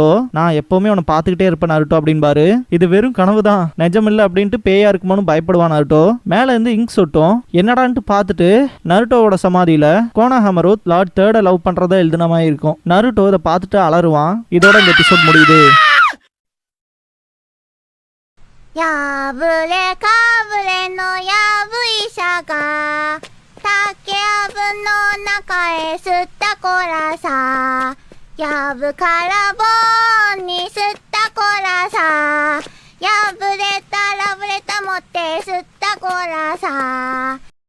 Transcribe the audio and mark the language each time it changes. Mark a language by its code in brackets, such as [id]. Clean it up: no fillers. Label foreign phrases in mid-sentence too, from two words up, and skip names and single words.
[ta] நான் எப்பவுமே உன்னை பார்த்துக்கிட்டே இருப்பேன் நருட்டோ அப்படின்பாரு. இது வெறும் கனவு தான், நிஜம் இல்லை அப்படின்ட்டு பேயா இருக்குமோன்னு பயப்படுவான் நருட்டோ. மேல இருந்து இங்க் சொட்டும். என்னடான்ட்டு பார்த்துட்டு நருட்டோவோட சமாதியில கோனாஹமரு லார்ட் 3 லவ் பண்றதா எழுதின மாதிரி இருக்கும். நருட்டோ இதை பார்த்துட்டு அலறுவான். இதோட இந்த எபிசோட் முடியுது. [ja] やぶれかぶれのやぶ医者が竹やぶの中へ吸ったこらさやぶから棒に吸ったこらさやぶれたらぶれた持って吸ったこらさ